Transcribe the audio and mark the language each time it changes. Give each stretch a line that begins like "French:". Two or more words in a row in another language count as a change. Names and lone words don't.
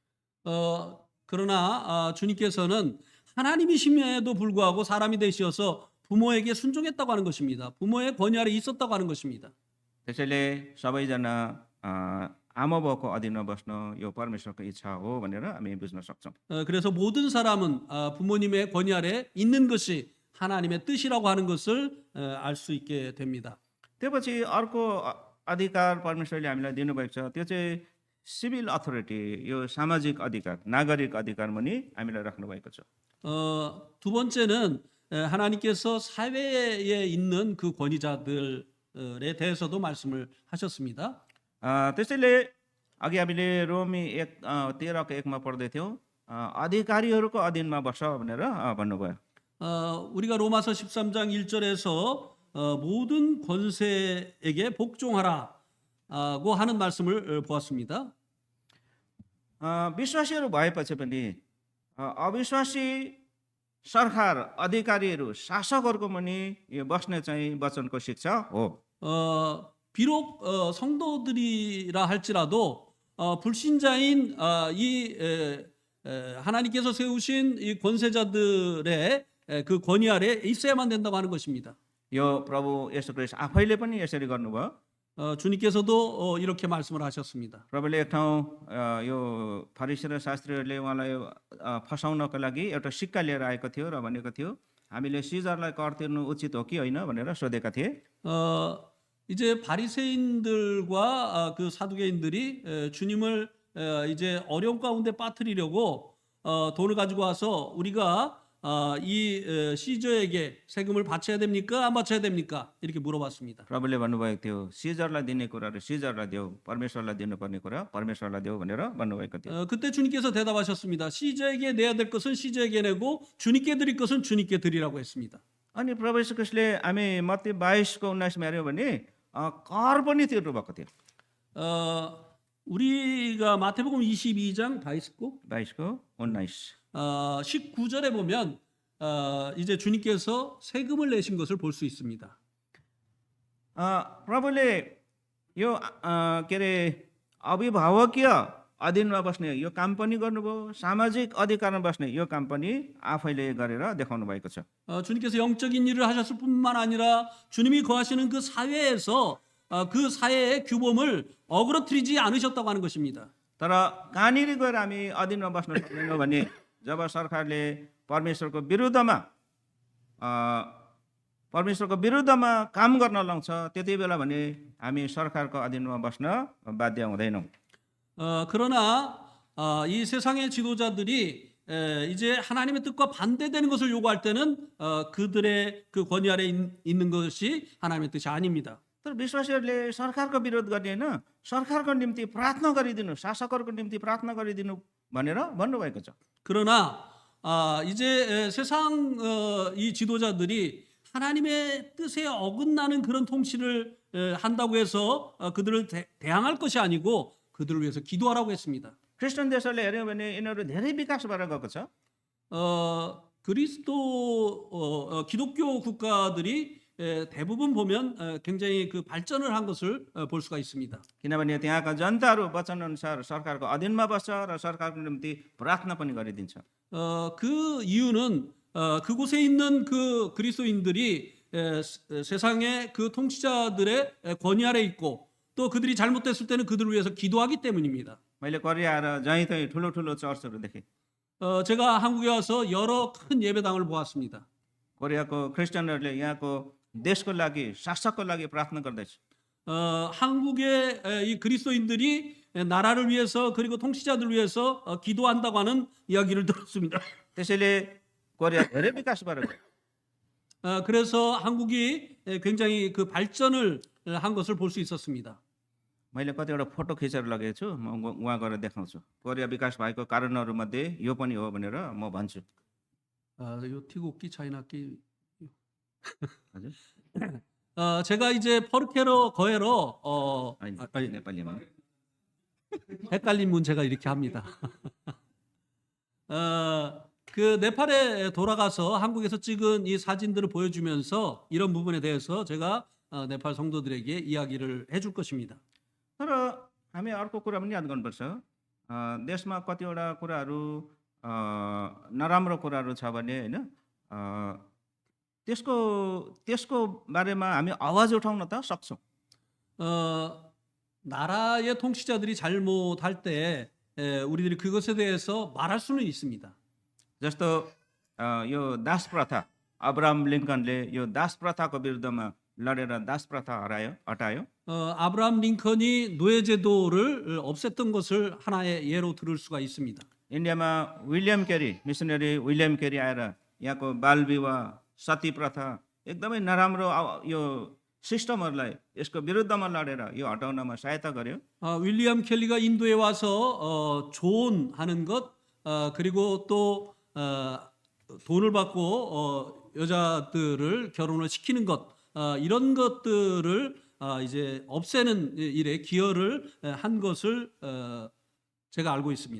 Korean: 그러나 주님께서는 하나님이심에도 불구하고 사람이 되셔서 부모에게 순종했다고 하는 것입니다. 부모의 권위 아래 있었다고 하는 것입니다.
Nepali: त्यसैले सबैजना आमा बाउको अधीनमा बस्न यो परमेश्वरको इच्छा हो भनेर हामी बुझ्न सक्छौँ।
Korean: 그래서 모든 사람은 부모님의 권위 아래 있는 것이 하나님의 뜻이라고 하는 것을 알 수 있게 됩니다.
Nepali: त्यसपछि अर्को अधिकार परमेश्वरले हामीलाई दिनुभएको छ त्यो चाहिँ
English: civil authority
Nepali: यो सामाजिक अधिकार नागरिक अधिकारमा नि हामीलाई राख्नुभएको छ।
Korean: 두 번째는 하나님께서 사회에 있는 그 권위자들에 대해서도 말씀을 하셨습니다.
Nepali: त्यसैले अघि हामीले रोमी 13को 1मा पढ्दै थियौँ अधिकारीहरूको अधीनमा बस्छ भनेर भन्नुभयो।
Korean: 우리가 로마서 13장 1절에서 모든 권세에게 복종하라고 하는 말씀을 보았습니다.
Nepali: विश्वासीहरू भएपछि पनि अविश्वासी सरकार अधिकारीहरू शासकहरूको पनि यो बस्ने चाहिँ वचनको शिक्षा हो।
Korean: 비록 성도들이라 할지라도 불신자인 하나님께서 세우신 이 권세자들의 그 권위 아래 있어야만 된다고 하는 것입니다.
Nepali: यो प्रभु येशू ख्रीष्ट आफैले पनि यसरी गर्नुभयो।
Korean: 주님께서도 이렇게 말씀을 하셨습니다.
Nepali: प्रभुले एक ठाउँ यो फरिसी र शास्त्रीहरूले उहाँलाई फसाउनको लागि एउटा सिक्का लिएर आएको थियो र भनेको थियो हामीले सिजरलाई कर तिर्नु उचित हो कि होइन भनेर सोधेका थिए।
Korean: 이제 바리새인들과 그 사두개인들이 주님을 이제 어려움 가운데 빠뜨리려고 돈을 가지고 와서 우리가 이 시저에게 세금을 바쳐야 됩니까? 안 바쳐야 됩니까? 이렇게 물어봤습니다.
Nepali: प्रभुले भन्नुभएको थियो सिजरलाई दिने कुराहरू सिजरलाई देऊ, परमेश्वरलाई दिनुपर्ने कुरा परमेश्वरलाई देऊ भनेर भन्नुभएको थियो।
Korean: 그때 주님께서 대답하셨습니다. 시저에게 내야 될 것은 시저에게 내고 주님께 드릴 것은 주님께 드리라고 했습니다.
Nepali: अनि प्रभु यीशु ख्रीष्टले हामी मत्ती 22:19मा हेऱ्यौँ भने कर पनि तिर्नु भएको थियो।
Korean: 우리가 마태복음 22장 22:19 19절에 보면 이제 주님께서 세금을 내신 것을 볼 수 있습니다.
Nepali: प्रभुले यो के अरे अभिभावकीय अधीनमा बस्ने यो काम पनि गर्नुभयो, सामाजिक अधिकारमा बस्ने यो काम पनि आफैले गरेर देखाउनु भएको छ।
Korean: 주님께서 영적인 일을 하셨을 뿐만 아니라 주님이 거하시는 그 사회에서 그 사회의 규범을 어그러뜨리지 않으셨다고 하는 것입니다.
Nepali: तर कहाँनिर गएर हामी अधीनमा बस्न सक्दैनौँ भने जब सरकारले परमेश्वरको विरुद्धमा काम गर्न लाउँछ त्यति बेला भने हामी सरकारको अधीनमा बस्न बाध्य हुँदैनौँ।
Korean: 그러나 이 세상의 지도자들이 이제 하나님의 뜻과 반대되는 것을 요구할 때는 그들의 그 권위 아래 있는 것이 하나님의 뜻이 아닙니다.
Nepali: तर विश्वासीहरूले सरकारको विरोध गर्ने होइन, सरकारको निम्ति प्रार्थना गरिदिनु, शासकहरूको निम्ति प्रार्थना गरिदिनु भनेर भन्नुभएको छ।
Korean: 그러나 이제 세상 이 지도자들이 하나님의 뜻에 어긋나는 그런 통치를 한다고 해서 그들을 대항할 것이 아니고 그들을 위해서 기도하라고 했습니다.
Nepali: क्रिस्चियन देशहरूले हेऱ्यौँ भने यिनीहरू धेरै विकास भएर गएको छ।
Korean: 기독교 국가들이 대부분 보면 굉장히 그 발전을 한 것을 볼 수가 있습니다.
Nepali: किनभने त्यहाँका जनताहरू वचन अनुसार सरकारको अधीनमा बस्छ र सरकारको निम्ति प्रार्थना पनि गरिदिन्छ।
Korean: 그 이유는 그곳에 있는 그 그리스도인들이 세상의 그 통치자들의 권위 아래 있고 또 그들이 잘못됐을 때는 그들을 위해서 기도하기 때문입니다.
Nepali: मैले कोरिया आएर जहीँ ठुलो चर्चहरू देखेँ।
Korean: 제가 한국에 와서 여러 큰 예배당을 보았습니다.
Nepali: कोरियाको क्रिस्चियनहरूले यहाँको देशको लागि शासकको लागि प्रार्थना गर्दैछ।
Korean: 한국의 이 그리스도인들이 나라를 위해서 그리고 통치자들을 위해서 기도한다고 하는 이야기를 들었습니다.
Nepali: त्यसैले कोरिया धेरै विकास भएर गयो।
Korean: 그래서 한국이 굉장히 그 발전을 한 것을 볼 수 있었습니다.
Nepali: मैले कतिवटा फोटो खिचेर लगेको छु, म उहाँ गएर देखाउँछु। कोरिया विकास भएको कारणहरू मध्ये यो पनि हो भनेर म भन्छु।
Korean: 요 태국기 차이나기.
Nepali: हजुर
Korean: 제가 이제 퍼르케로 거해로 아니, नेपालीमा 헷갈린 문제가 이렇게 합니다. 그 네팔에 돌아가서 한국에서 찍은 이 사진들을 보여주면서 이런 부분에 대해서 제가 네팔 성도들에게 이야기를 해줄 것입니다.
Nepali: तर हामी अर्को कुरा पनि याद गर्नुपर्छ। देशमा कतिवटा कुराहरू नराम्रो कुराहरू छ भने होइन त्यसको बारेमा हामी आवाज उठाउन त सक्छौँ।
Korean: 나라의 통치자들이 잘못할 때 우리들이 그것에 대해서 말할 수는 있습니다.
Nepali: जस्तो यो दास प्रथा अब्राहम लिङ्कनले यो दास प्रथाको विरुद्धमा लडेर दास प्रथा हटायो।
Korean: 아브라함 링컨이 노예제도를 없앴던 것을 하나의 예로 들을 수가 있습니다.
Nepali: इन्डियामा विलियम केरी मिसनरी विलियम केरी आएर यहाँको बाल विवाह सती प्रथा एकदमै नराम्रो यो सिस्टमहरूलाई यसको विरुद्धमा लडेर यो हटाउनमा सहायता गर्यो।
Korean: 윌리엄 켈리가 인도에 와서 조언하는 것 그리고 또 돈을 받고 여자들을 결혼을 시키는 것 이런 것들을 이제 없애는 일에 기여를 한 것을 제가 알고 있습니다.